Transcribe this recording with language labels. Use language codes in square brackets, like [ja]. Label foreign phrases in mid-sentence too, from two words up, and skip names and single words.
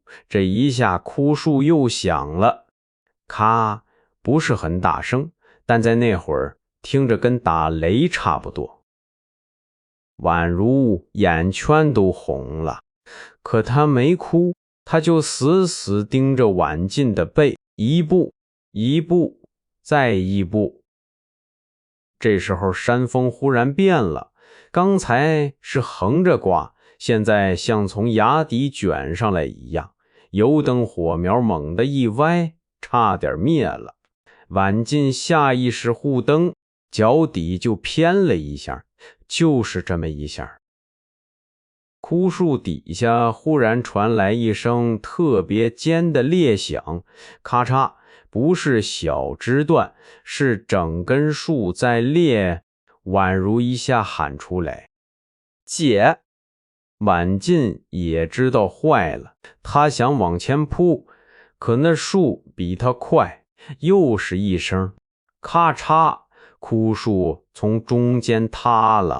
[zh] 這一下枯樹又響了，咔，不是很大聲，但在那會兒聽着跟打雷差不多。宛如眼圈都紅了，可他沒哭，他就死死盯着婉靜的背，一步一步再一步。這時候山風忽然變了，剛才是橫着刮，現在像從崖底捲上來一樣，油燈火苗猛地一歪，差點滅了。婉靜下意識護燈，腳底就偏了一下，就是這麼一下。枯樹底下忽然傳來一聲特別尖的裂響，咔嚓，不是小枝段，是整根樹在裂。宛如一下喊出來： 姐！婉靜也知道壞了，她想往前撲，可那樹比她快，又是一聲咔嚓，枯樹從中間塌了。